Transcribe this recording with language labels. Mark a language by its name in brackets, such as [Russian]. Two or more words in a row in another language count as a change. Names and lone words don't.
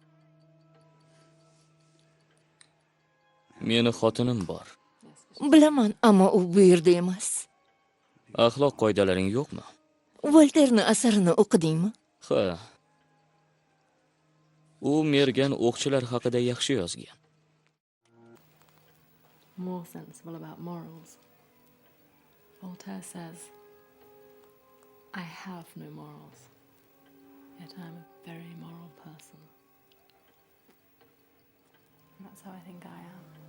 [Uzbek] Meni xotinim bor. Bilaman, ammo u bu yerda emas. Axloq qoidalaring yo'qmi? Volterni asarini o'qidingmi? Ha. U mergan o'qchilar haqida yaxshi yozgan. [English] More sensible about morals. Voltaire says, I have no morals, yet I'm a very moral person. And that's how I think I am.